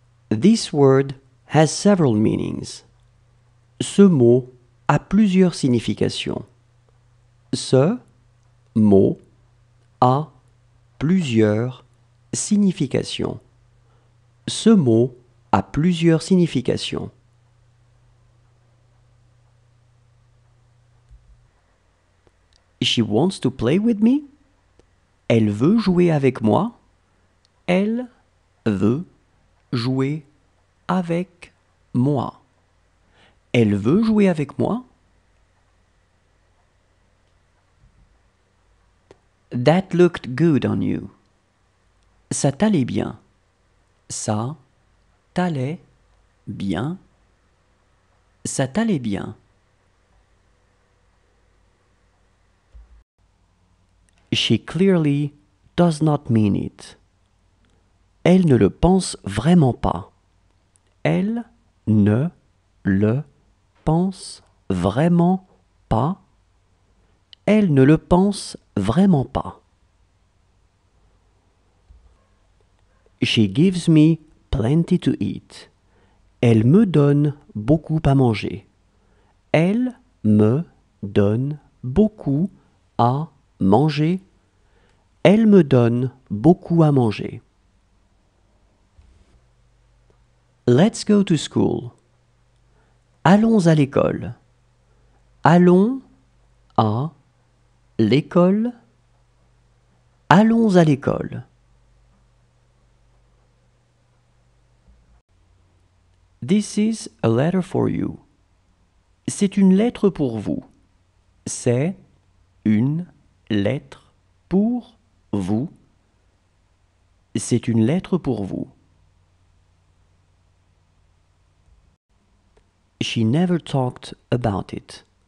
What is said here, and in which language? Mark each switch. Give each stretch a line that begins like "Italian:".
English: This word has several meanings.
French: Ce mot a plusieurs significations. Ce mot a plusieurs significations. Ce mot a plusieurs significations.
English: She wants to play with me.
French: Elle veut jouer avec moi. Elle veut jouer avec moi. Elle veut jouer avec moi.
English: That looked good on you.
French: Ça t'allait bien. Ça t'allait bien. Ça t'allait bien.
English: She clearly does not mean it.
French: Elle ne le pense vraiment pas. Elle ne le pense vraiment pas. Elle ne le pense vraiment pas.
English: She gives me plenty to eat.
French: Elle me donne beaucoup à manger. Elle me donne beaucoup à manger. Elle me donne beaucoup à manger.
English: Let's go to school.
French: Allons à l'école. Allons à l'école. Allons à l'école.
English: This is a letter for you.
French: C'est une lettre pour vous. C'est une lettre pour vous. C'est une lettre pour vous.
English: She never talked about it.